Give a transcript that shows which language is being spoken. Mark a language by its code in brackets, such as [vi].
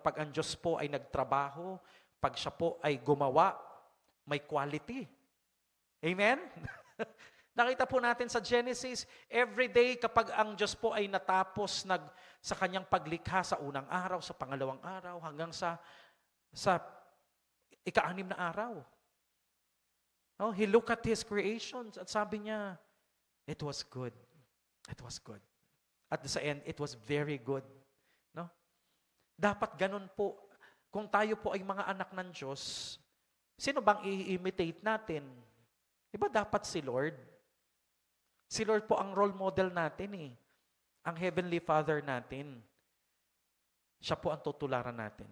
[tl] Pag ang Diyos po ay nagtrabaho, pag siya po ay gumawa, may quality. Amen? Nakita po natin sa Genesis, every day kapag ang Diyos po ay natapos sa kanyang paglikha sa unang araw, sa pangalawang araw, hanggang sa ika-6 na araw. [en] Oh, He looked at His creations [tl] at sabi niya, [en] it was good. It was good. [tl] At sa [en] end, it was very good. [tl] No? Dapat ganun po. Kung tayo po ay mga anak ng Diyos, sino bang i-imitate natin? Diba dapat si Lord? Si Lord po ang role model natin eh. Ang Heavenly Father natin. Siya po ang tutularan natin.